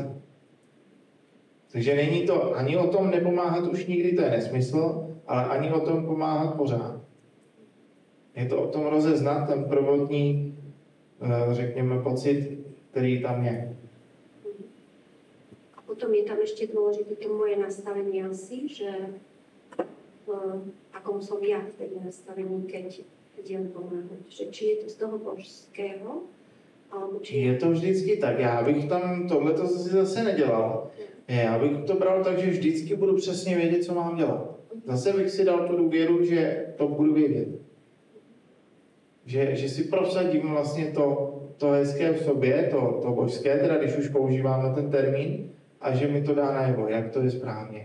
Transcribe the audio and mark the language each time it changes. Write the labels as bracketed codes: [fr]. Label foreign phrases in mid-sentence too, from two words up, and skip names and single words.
[cs] Takže není to ani o tom nepomáhat už nikdy, to je nesmysl, ale ani o tom pomáhat pořád. Je to o tom rozeznat ten prvotní, řekněme, pocit, který tam je. A potom je tam ještě důležité to moje nastavení asi, že [sk] akom som ja v tej nastavení, keď idem pomáhať. Že či je to z toho božského, alebo či... [cs] Je to vždycky tak. Já bych tam tohleto zase nedělal. Já bych to bral tak, že vždycky budu přesně vědět, co mám dělat. Zase bych si dal tu důvěru, že to budu vědět. Že si prosadím vlastně to hezké v sobě, to božské, teda když už používáme ten termín, a že mi to dá najevo, jak to je správně.